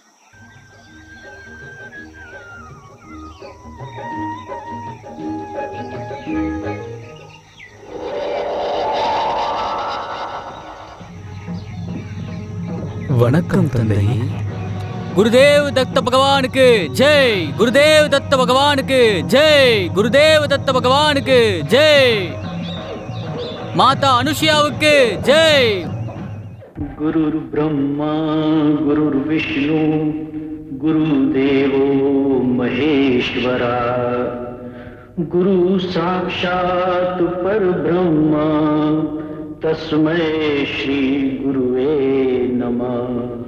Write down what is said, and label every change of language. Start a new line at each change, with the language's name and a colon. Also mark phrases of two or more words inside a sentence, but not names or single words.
Tamil: வணக்கம் தந்தை. குருதேவ் தத்த பகவானுக்கு ஜெய். குருதேவ் தத்த பகவானுக்கு ஜெய். குருதேவ் தத்த பகவானுக்கு ஜெய். மாதா அனுஷியாவுக்கு ஜெய்.
Sanskrit: गुरुर् ब्रह्मा गुरुर् विष्णु गुरुदेवो महेश्वरा गुरु साक्षात् परब्रह्मा तस्मै श्री गुरुवे नमः.